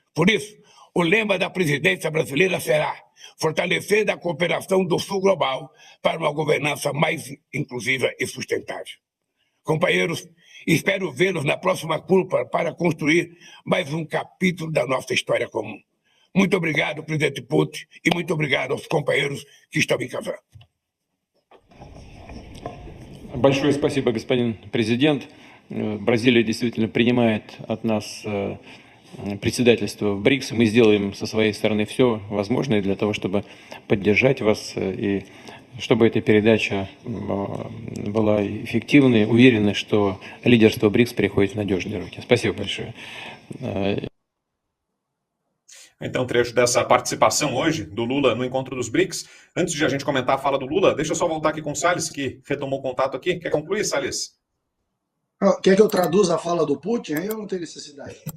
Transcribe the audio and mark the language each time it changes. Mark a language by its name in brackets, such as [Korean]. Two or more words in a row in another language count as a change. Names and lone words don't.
[Portuguese] Por isso, O lema da presidência brasileira será fortalecendo a cooperação do Sul global para uma governança mais inclusiva e sustentável. Companheiros, espero vê-los na próxima cúpula para construir mais um capítulo da nossa história comum. Muito obrigado, presidente Putin, и muito obrigado aos companheiros que estão em casa. [Russian] Большое спасибо, господин президент. Бразилия действительно принимает от нас председательство в БРИКС. Мы сделаем со своей стороны все возможное для того, чтобы поддержать вас и чтобы эта передача была эффективной. Уверены, что лидерство БРИКС переходит в надежные руки. Спасибо большое. [Portuguese] Então, trecho dessa participação hoje do Lula no encontro dos BRICS. Antes de a gente comentar a fala do Lula, deixa eu só voltar aqui com o Salles, que retomou o contato aqui. Quer concluir, Salles? Quer que eu traduza a fala do Putin? Aí eu não tenho necessidade.